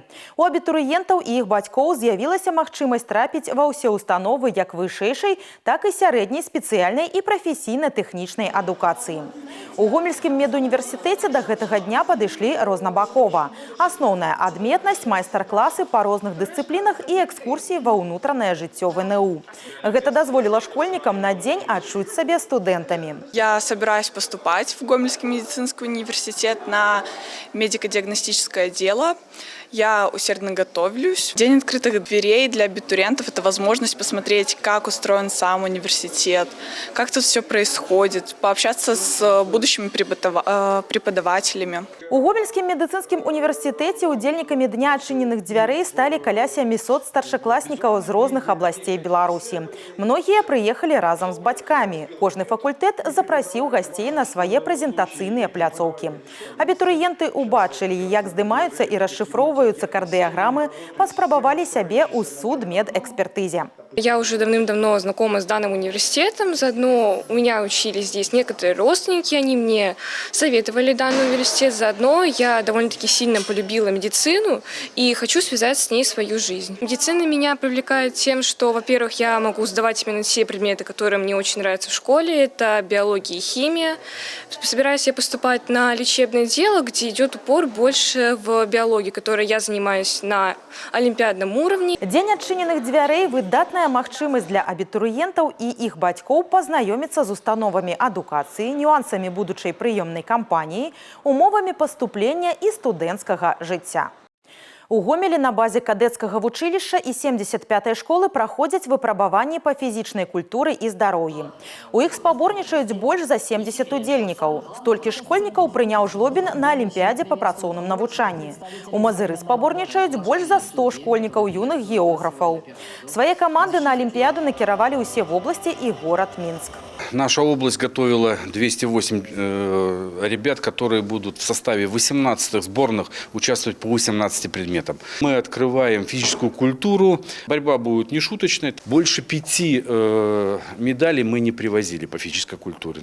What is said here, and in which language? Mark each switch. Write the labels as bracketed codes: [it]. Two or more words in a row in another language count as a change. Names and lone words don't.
[be] У абітурыентаў і іх бацькоў з'явілася магчымасць трапіць ва ўсе установы як вышэйшай, так і сярэдняй спецыяльнай і прафесійна-тэхнічнай адукацыі. У Гомельскім медуніверсітэце да гэтага дня падышлі рознабакова. Асноўная адметнасць – майстар-класы па розных дысцыплінах і экскурсіі ва ўнутранае жыццё ВНУ. Гэта дазволіла школьнікам на дзень адчуць сабе студэнтамі. [ru] Я собираюсь поступать в Гомельский медицинский университет на медико-диагностическое дело. Я усердно готовлюсь. День открытых дверей для абитуриентов – это возможность посмотреть, как устроен сам университет, как тут все происходит, пообщаться с будущими преподавателями. [be] У Гомельскім медыцынскім універсітэце удзельнікамі дня адчыненых дзвярэй сталі каля 700 старшакласнікаў з розных абласцей Беларусі. Многія прыехалі разам з бацькамі. Кожны факультэт запрасіў гасцей на свае прэзентацыйныя пляцоўкі. Абітурыенты убачылі, як здымаюцца і расшыфроўваюцца кардыяграмы, паспрабавалі сябе ў судмедэкспертызе. [ru] Я уже давным-давно знакома с данным университетом. Заодно у меня учились здесь некоторые родственники, они мне советовали данный университет. Заодно я довольно-таки сильно полюбила медицину и хочу связать с ней свою жизнь. Медицина меня привлекает тем, что, во-первых, я могу сдавать именно те предметы, которые мне очень нравятся в школе. Это биология и химия. Собираюсь я поступать на лечебное дело, где идет упор больше в биологии, которой я занимаюсь на олимпиадном уровне. [be] Дзень адчыненых дзвярэй – выдатная магчымасць для абітурыентаў і іх бацькоў пазнаёміцца з установамі адукацыі, нюансамі будучай прыёмнай кампаніі, умовамі паступлення і студэнцкага жыцця. У Гомелі на базе кадэцкага вучылішча і 75-й школы праходзяць выпрабаванні па фізічнай культуры і здароўі. У іх спаборнічаюць больш за 70 удзельнікаў. Столькі школьнікаў прыняў жлобін на алімпіядзе па працоўным навучанні. У Мазыры спаборнічаюць больш за 100 школьнікаў юных географаў. Свае каманды на алімпіяду накіравалі ўсе вобласці і горад Мінск. [ru] Наша область готовила 208 ребят, которые будут в составе 18 сборных участвовать по 18 предметам. Мы открываем физическую культуру. Борьба будет нешуточной. Больше 5 медалей мы не привозили по физической культуре.